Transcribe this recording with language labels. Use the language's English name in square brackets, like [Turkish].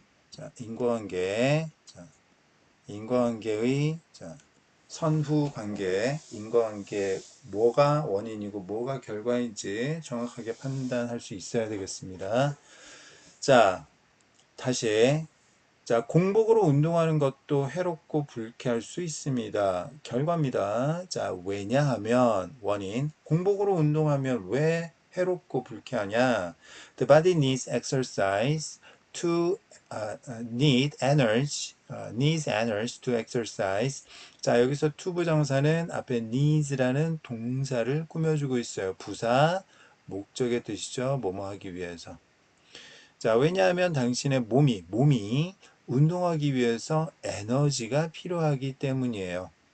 [Korean] 자, 인과관계. 자, 인과관계의 자, 선후 관계, 인과관계 뭐가 원인이고 뭐가 결과인지 정확하게 판단할 수 있어야 되겠습니다. 자, 다시 자, 공복으로 운동하는 것도 해롭고 불쾌할 수 있습니다. 결과입니다. 자, 왜냐하면 원인. 공복으로 운동하면 왜 해롭고 불쾌하냐? [English] The body needs exercise to needs energy to exercise. [Korean] 자, 여기서 to 부정사는 앞에 needs라는 동사를 꾸며주고 있어요. 부사, 목적의 뜻이죠. 뭐뭐 하기 위해서. 자, 왜냐하면 당신의 몸이 운동하기 위해서 에너지가 필요하기 때문이에요.